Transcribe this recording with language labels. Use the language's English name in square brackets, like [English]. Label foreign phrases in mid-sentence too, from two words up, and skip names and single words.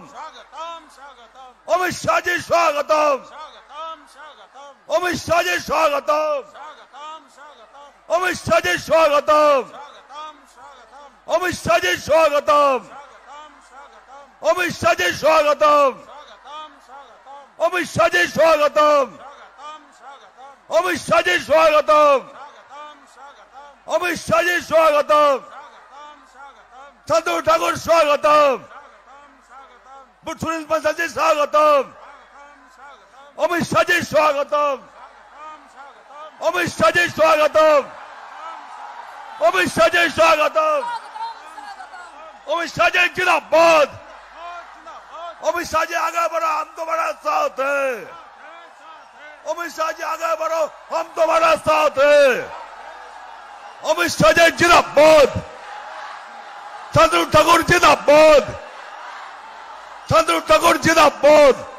[Bangla] অমিত শাহজি স্বাগতম, অমিত শাহজি স্বাগতম, অমিত শাহজি স্বাগতম, অমিত শাহজি স্বাগতম, অমিত শাহজি স্বাগতম, অমিত শাহজি স্বাগতম, অমিত শাহজি স্বাগতম, অমিত শাহজি স্বাগতম, শান্তনু ঠাকুর স্বাগতম, সুনীল বনসালজি স্বাগতম, অমিত শাহজি স্বাগতম, অমিত শাহজি স্বাগতম, অমিত শাহজি [Hindi] স্বাগতম, অমিत शाह जी जिंदाबाद, अमित शाह जी आगे बढ़ो हम तुम्हारा साथ है, अमित शाह जी आगे बढ़ो हम तुम्हारा साथ है, अमित शाह जी जिंदाबाद, शान्तनु ठाकुर जिंदाबाद, शान्तनु ठाकुर जिंदाबाद।